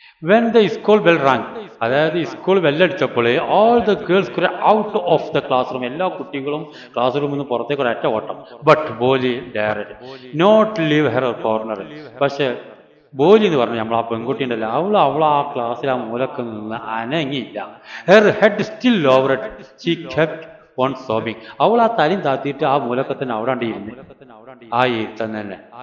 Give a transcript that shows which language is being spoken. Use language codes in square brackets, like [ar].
[en] When the school bell rang, [ml] അതായത് school ബെല്ലടിച്ചപ്പോൾ [en] all the girls could out of the classroom. [ml] എല്ലാ കുട്ടികളും class റൂമിൽ നിന്ന് പുറത്തേക്ക് ഒരൊറ്റ ഓട്ടം. [en] But Bholi dared not leave her corner. [ml] പക്ഷെ ബോലി എന്ന് പറഞ്ഞു നമ്മൾ ആ പെൺകുട്ടി ഉണ്ടല്ലോ, അവൾ ആ ക്ലാസ്സിൽ ആ മൂലക്ക് നിന്ന് അനങ്ങിയില്ല. [en] Her head still lowered she kept on sobbing. [ml] അവൾ ആ തലയും താത്തിയിട്ട് ആ മൂലക്കെ തന്നെ അവിടെ ഇരുന്ന് ആ ഇരുത്തം തന്നെ.